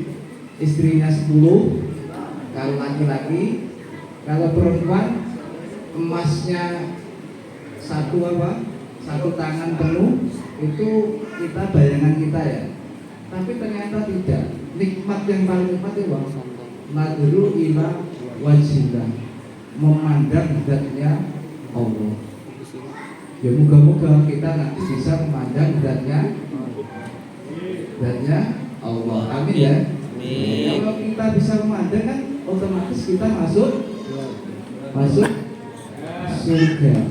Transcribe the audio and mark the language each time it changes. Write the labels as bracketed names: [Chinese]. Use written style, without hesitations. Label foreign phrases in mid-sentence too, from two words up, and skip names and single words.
[Indonesian] Istrinya 10, kalau laki-laki, kalau perempuan emasnya satu tangan penuh, itu kita bayangan kita ya. Tapi ternyata tidak. Nikmat yang paling nikmat itu [Arabic] نظر إلى وجه الله, [Indonesian] memandang zatnya Allah. Ya moga-moga kita nanti bisa memandang zatnya Allah. Amin ya. Amin. Kalau kita bisa memandang kan otomatis kita masuk surga.